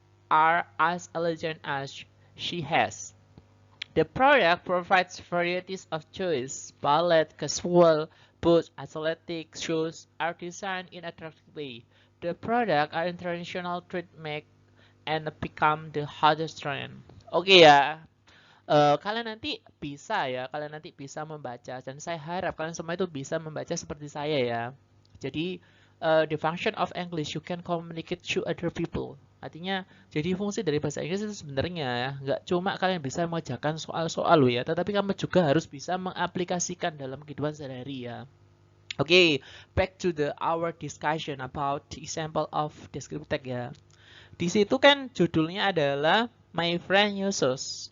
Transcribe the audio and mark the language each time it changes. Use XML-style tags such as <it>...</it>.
<en>are as elegant as she has. The product provides varieties of choice. Ballet, casual, boots, athletic shoes are designed in attractive way. The product are international trademark and become the hottest trend.</en> <id>Oke ya, kalian nanti bisa ya, kalian nanti bisa membaca dan saya harap kalian semua itu bisa membaca seperti saya ya.</id> <en>Jadi the function of English you can communicate to other people.</en> <id>Artinya jadi fungsi dari bahasa Inggris itu sebenarnya ya, nggak cuma kalian bisa mengerjakan soal-soal lo ya, tetapi kamu juga harus bisa mengaplikasikan dalam kehidupan sehari-hari ya.</id> <en>Oke, back to our discussion about the example of descriptive text ya.</en> <id>Di situ kan judulnya adalah My Friend Yosos.</id>